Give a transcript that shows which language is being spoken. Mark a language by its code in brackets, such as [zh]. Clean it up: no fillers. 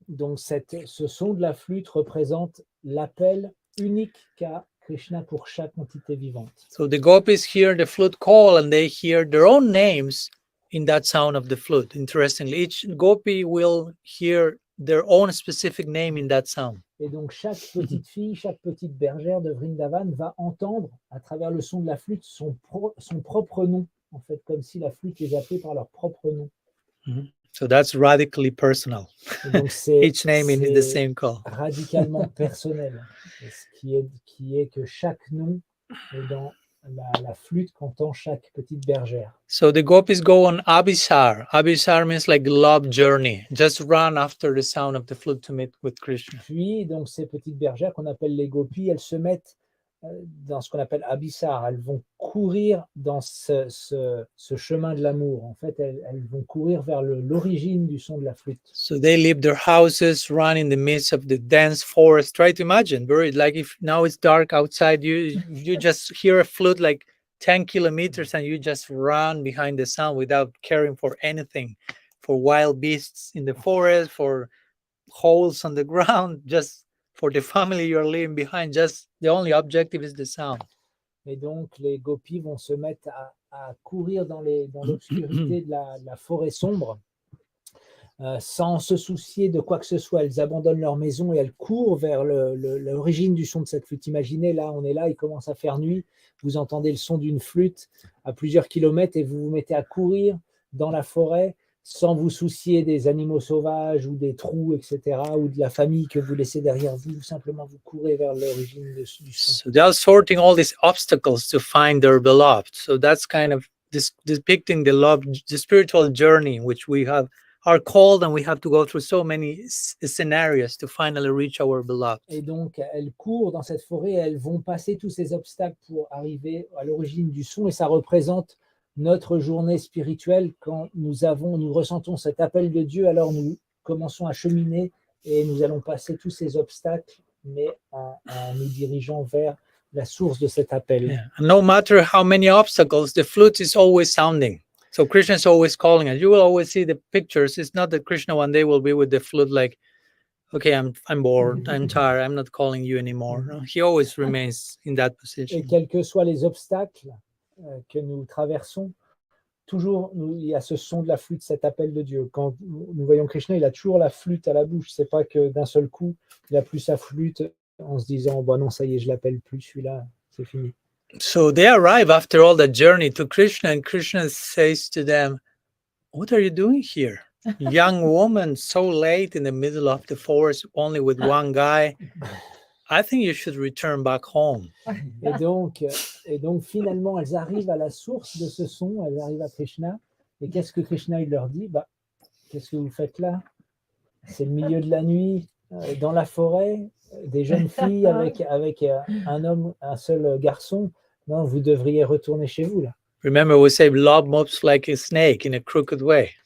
[fr] Donc, ce son de la flûte représente l'appel unique qu'a Krishna pour chaque entité vivante. [en] So the gopis hear the flute call and they hear their own names in that sound of the flute. Interestingly, each gopi will hear their own specific name in that sound. [fr] Et donc, chaque petite fille, chaque petite bergère de Vrindavan va entendre, à travers le son de la flûte, son propre nom, en fait, comme si la flûte les appelait par leur propre nom. [en] So that's radically personal. [fr] Et donc, [en] Each name in the same call. [fr] Radicalement personnel. Et ce qui est que chaque nom est dans la flûte qu'entend chaque petite bergère. [en] So the gopis go on abhisar. Abhisar means like love journey. Just run after the sound of the flute to meet with Krishna. [fr] Puis, donc, ces petites bergères qu'on appelle les gopis, elles se mettent dans ce qu'on appelle abhisar. Elles vont courir dans ce chemin de l'amour. En fait, elles vont courir vers l'origine du son de la flûte. [en] So they leave their houses, run in the midst of the dense forest. Try to imagine, like if now it's dark outside, you just hear a flute like 10 kilometers and you just run behind the sound without caring for anything, for wild beasts in the forest, for holes on the ground, just for the family you're leaving behind. Just the only objective is the sound. [fr] Et donc, les gopis vont se mettre à courir dans l'obscurité de la forêt sombre, sans se soucier de quoi que ce soit. Elles abandonnent leur maison et elles courent vers l'origine du son de cette flûte. Imaginez, là, on est là, il commence à faire nuit, vous entendez le son d'une flûte à plusieurs kilomètres et vous vous mettez à courir dans la forêt sans vous soucier des animaux sauvages ou des trous, etc., ou de la famille que vous laissez derrière vous. Simplement, vous courez vers l'origine du son. [en] So they are sorting all these obstacles to find their beloved. So that's kind of depicting the love, the spiritual journey in which we are called, and we have to go through so many scenarios to finally reach our beloved. [fr] Et donc, elles courent dans cette forêt, elles vont passer tous ces obstacles pour arriver à l'origine du son, et ça représente notre journée spirituelle. Quand nous ressentons cet appel de Dieu, alors nous commençons à cheminer et nous allons passer tous ces obstacles, mais en nous dirigeant vers la source de cet appel. [en] Yeah. And no matter how many obstacles, the flute is always sounding. So Krishna is always calling us. You will always see the pictures. It's not that Krishna one day will be with the flute like, okay, I'm bored, I'm tired, I'm not calling you anymore. No, he always remains in that [fr] Et [en] position. [fr] quels que soient les obstacles que nous traversons, toujours il y a ce son de la flûte, cet appel de Dieu. Quand nous voyons Krishna, il a toujours la flûte à la bouche. C'est pas que d'un seul coup, il a plus sa flûte en se disant, bah non, ça y est, je l'appelle plus, celui-là, c'est fini. [en] So they arrive after all that journey to Krishna, and Krishna says to them, what are you doing here? Young woman, so late in the middle of the forest, only with one guy. I think you should return back home. [fr] Et donc, finalement, elles arrivent à la source de ce son, elles arrivent à Krishna. Et qu'est-ce que Krishna il leur dit? Bah, qu'est-ce que vous faites là? C'est le milieu de la nuit, dans la forêt, des jeunes filles avec un homme, un seul garçon. Non, vous devriez retourner chez vous là. [en] Remember, we say love moves like a snake in a crooked way.